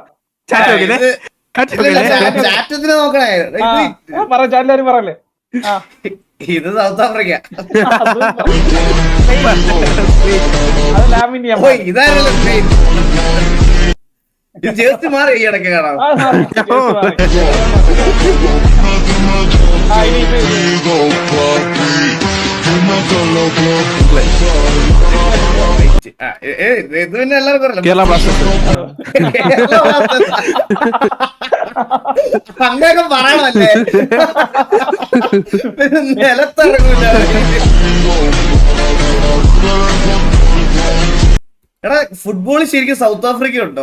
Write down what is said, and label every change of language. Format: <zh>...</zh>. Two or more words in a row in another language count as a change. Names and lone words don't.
<ml>ചാറ്റത്തിന് നോക്കണേ. പറ എല്ലാരും പറയല്ലേ. ഇത് സൗത്ത് ആഫ്രിക്ക. അത് ലാമിന്ത്യ. ഓ ഇതാരല്ലോ സ്പെയിൻ. ഇത് ജേഴ്സി മാറി ഈ ഇടയ്ക്ക് കാണാം.</ml> <es>Contigo, papi. Dime qué es lo que</es> <ml>ഇത് പിന്നെ എല്ലാവർക്കും അറിയാലോ. കേരള ബ്ലാസ്റ്റേഴ്സ്. അങ്ങനെയൊക്കെ പറയണല്ലേ. നിലത്തിറങ്ങൂല. എടാ ഫുട്ബോളിൽ ശരിക്കും സൗത്ത് ആഫ്രിക്ക ഉണ്ടോ?</ml>